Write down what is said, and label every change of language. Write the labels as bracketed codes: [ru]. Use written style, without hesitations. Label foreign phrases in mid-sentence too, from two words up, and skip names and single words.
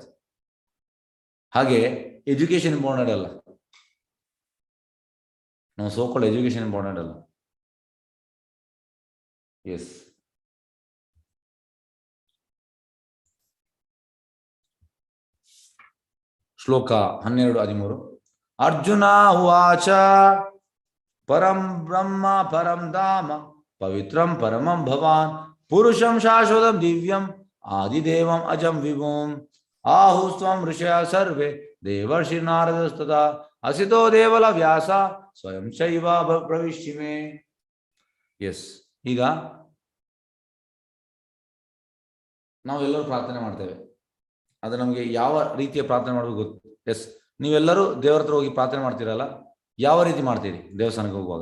[kn] ಹಾಗೆ [en] education important [kn] ಅಲ್ಲ, ನಾವು [en] so-called education important [kn] ಅಲ್ಲ. ಎಸ್, ಶ್ಲೋಕ 12-13. [sa] ಅರ್ಜುನ ಉವಾಚ ಪರಂ ಬ್ರಹ್ಮ ಪರಂ ಧಾಮ ಪವಿತ್ರಂ ಪರಮಂ ಭವಾನ್ ಪುರುಷಂ ಶಾಶ್ವತಂ ದಿವ್ಯಂ ಆದಿದೇವಂ ಅಜಂ ವಿಭುಂ ಆಹುಸ್ತ್ವಂ ಋಷಯ ಸರ್ವೇ ದೇವರ್ಷಿ ನಾರದಸ್ತದಾ ಅಸಿತೋ ದೇವಲ ವ್ಯಾಸ ಸ್ವಯಂ ಶೈವ ಪ್ರವಿಶ್ಚಿಮೆ. [kn] ಎಸ್, ಈಗ ನಾವೆಲ್ಲರೂ ಪ್ರಾರ್ಥನೆ ಮಾಡ್ತೇವೆ. ಅದು ನಮಗೆ ಯಾವ ರೀತಿಯ ಪ್ರಾರ್ಥನೆ ಮಾಡಬೇಕು ಗೊತ್ತು. ಎಸ್, ನೀವೆಲ್ಲರೂ ದೇವರ ಹತ್ರ ಹೋಗಿ ಪ್ರಾರ್ಥನೆ ಮಾಡ್ತೀರಲ್ಲ, ಯಾವ ರೀತಿ ಮಾಡ್ತೀರಿ ದೇವಸ್ಥಾನಕ್ಕೆ ಹೋಗುವಾಗ?